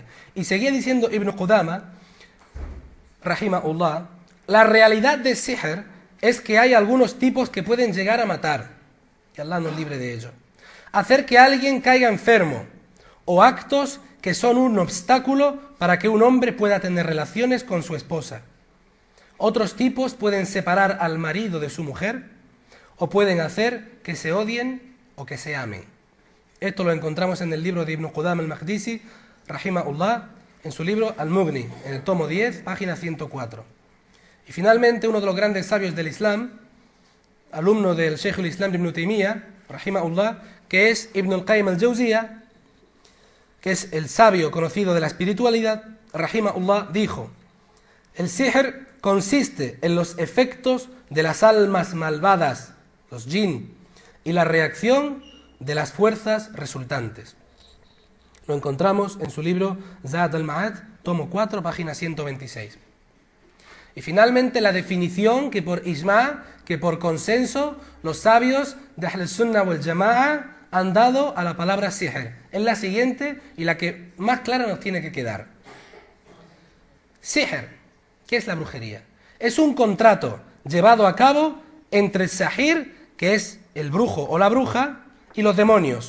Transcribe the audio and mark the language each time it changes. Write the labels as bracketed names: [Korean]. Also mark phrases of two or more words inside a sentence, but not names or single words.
[Spanish] Y seguía diciendo Ibn Qudama, rahimahullah, la realidad de sihr es que hay algunos tipos que pueden llegar a matar, que Allah nos libre de ello, hacer que alguien caiga enfermo, o actos que son un obstáculo para que un hombre pueda tener relaciones con su esposa. Otros tipos pueden separar al marido de su mujer, o pueden hacer que se odien o que se amen. Esto lo encontramos en el libro de Ibn Qudama al-Maqdisi, rahimahullah, en su libro Al-Mughni, en el tomo 10, página 104. Y finalmente, uno de los grandes sabios del Islam, alumno del Sheikh al-Islam Ibn Taymiyyah, rahimahullah, que es Ibn al-Qayyim al-Jawziyah, que es el sabio conocido de la espiritualidad, rahimahullah, dijo: el sihr consiste en los efectos de las almas malvadas, los jinn, y la reacción de las fuerzas resultantes. Lo encontramos en su libro Zad al-Ma'ad, tomo 4, página 126. Y finalmente la definición que por ijma, que por consenso, los sabios de Ahl al-Sunnah wal Jama'a han dado a la palabra sihr. Es la siguiente y la que más clara nos tiene que quedar. Sihr, ¿qué es la brujería? Es un contrato llevado a cabo entre el sahir, que es el brujo o la bruja, y los demonios.